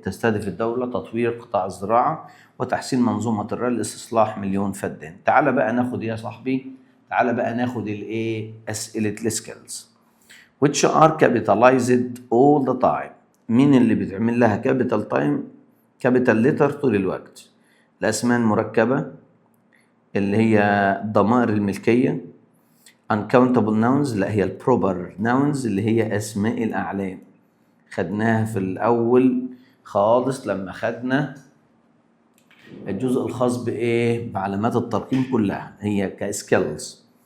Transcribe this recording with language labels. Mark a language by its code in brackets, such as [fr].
[ar] تستهدف الدولة تطوير قطاع الزراعة وتحسين منظومة الري لاستصلاح 1,000,000 فدان. تعال بقى ناخد يا صاحبي، تعال بقى ناخد أسئلة السكيلز. [en] which are capitalized all the time. [ar] مين اللي بتعمل لها capital time [en] capital letter [ar] طول الوقت؟ الأسماء المركبة اللي هي ضمائر الملكية. [en] uncountable nouns، [ar] لا هي [en] proper nouns [ar] اللي هي أسماء الأعلام، خدناها في الأول خالص لما خدنا الجزء الخاص بعلامات الترقيم كلها، هي كسكيلز.